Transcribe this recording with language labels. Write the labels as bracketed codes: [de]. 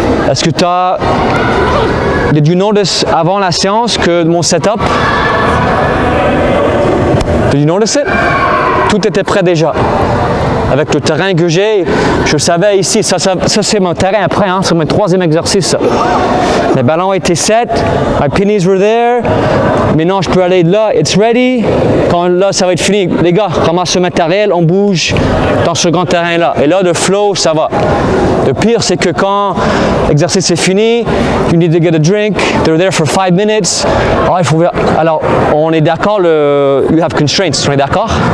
[fr] Est-ce que tu as... [en] Did you notice [fr] avant la séance que mon setup... [en] Did you notice it? [fr] Tout était prêt déjà. Avec le terrain que j'ai, je savais ici, ça c'est mon terrain après, hein, c'est mon 3e exercice. Ça. Les ballons étaient set, [en] my pennies were there. [fr] Maintenant, je peux aller de là, [en] it's ready. [fr] Quand là, ça va être fini. Les gars, ramasse ce matériel, on bouge dans ce grand terrain-là. Et là, le flow, ça va. Le pire, c'est que quand l'exercice est fini, [en] you need to get a drink, they're there for 5 minutes. [fr] Alors, on est d'accord, [en] you have constraints, [fr] on est d'accord?